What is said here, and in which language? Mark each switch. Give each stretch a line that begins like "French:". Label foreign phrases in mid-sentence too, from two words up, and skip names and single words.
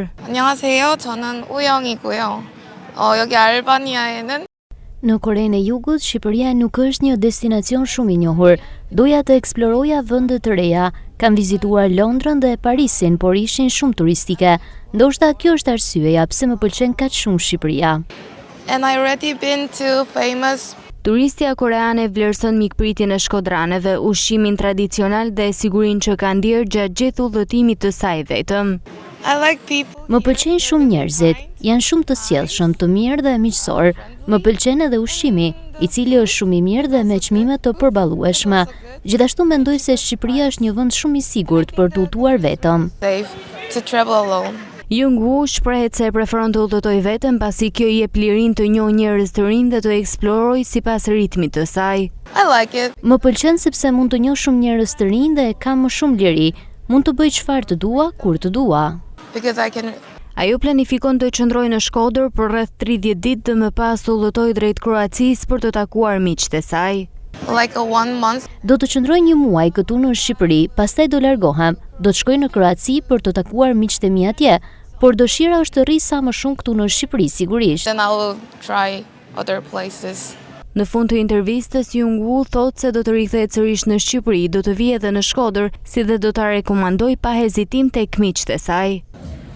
Korean: 안녕하세요. 저는 우영이고요. 여기 알바니아에는
Albanian: Në Korenë e Jugut, Shqipëria nuk është një destinacion shumë i njohur. Doja të eksploroja vende të reja. Kam vizituar Londrën dhe Parisin, por ishin shumë turistike. Ndoshta kjo është arsyeja pse më pëlqen kaq shumë Shqipëria.
English: and I already been to famous
Albanian: Turistja koreane vlerëson mikpritjen e shkodranëve, ushqimin tradicional dhe sigurinë që ka ndier gjatë gjithë udhëtimit të saj vetëm.
English: I like people.
Albanian: Më pëlqejnë shumë njerëzit, janë shumë të sjellshëm, të mirë dhe miqësor. Më pëlqen edhe ushqimi, i cili është shumë i mirë dhe me çmime të përballueshme. Gjithashtu mendoj se Shqipëria është një vend shumë i sigurt për të udhëtuar vetëm.
English: Safe to travel alone.
Albanian: Jung-woo shprehet se preferon të udhëtojë vetëm pasi kjo i jep lirinë të njohë njerëz të rinj dhe të eksplorojë sipas ritmit të saj.
English: I like it.
Albanian: Më pëlqen sepse mund të njoh shumë njerëz të rinj dhe kam më shumë liri. Mund të bëj çfarë të dua, kur të dua.
English: Because I can
Albanian: Ajo planifikon të qëndrojë në Shkodër për rreth 30 ditë dhe më pas të udhëtojë drejt Kroacisë për të takuar miqtë e saj.
English: like a 1 month.
Albanian: Do të qëndroj një muaj këtu në Shqipëri, pastaj do largohem. Do të shkoj në Kroaci për të takuar miqtë e mi atje, por dëshira është të rri sa më shumë këtu në Shqipëri sigurisht.
English: Then I will try other places.
Albanian: Në fund të intervistës, Jung-woo thotë se do të rikthehet sërish në Shqipëri, do të vijë edhe në Shkodër, si dhe do ta rekomandoj pa hezitim tek miqtë e saj.